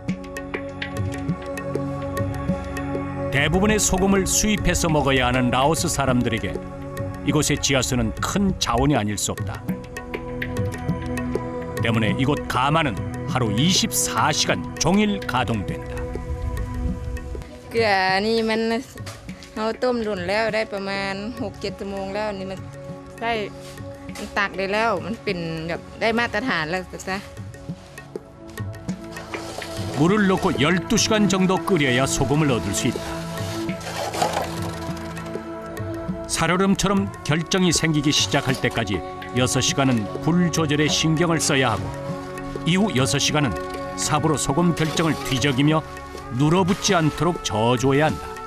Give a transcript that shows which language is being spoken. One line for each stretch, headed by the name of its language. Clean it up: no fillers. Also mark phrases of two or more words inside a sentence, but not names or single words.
Korean: 대부분의 소금을 수입해서 먹어야 하는 라오스 사람들에게 이곳의 지하수는 큰 자원이 아닐 수 없다. 때문에 이곳 가마는 하루 24시간 종일 가동된다.
Thai: เกลือนี่มันเราต้มรุ่นแล้วได้ประมาณ 6-7 ชั่วโมงแล้วนี่มันได้มันตักได้แล้วมันเป็นแบบได้มาตรฐานแล้วซะ
Korean: 물을 넣고 12시간 정도 끓여야 소금을 얻을 수 있다. 살얼음처럼 결정이 생기기 시작할 때까지 6시간은 불 조절에 신경을 써야 하고 이후 6시간은 삽으로 소금 결정을 뒤적이며 눌어붙지 않도록 저어줘야 한다.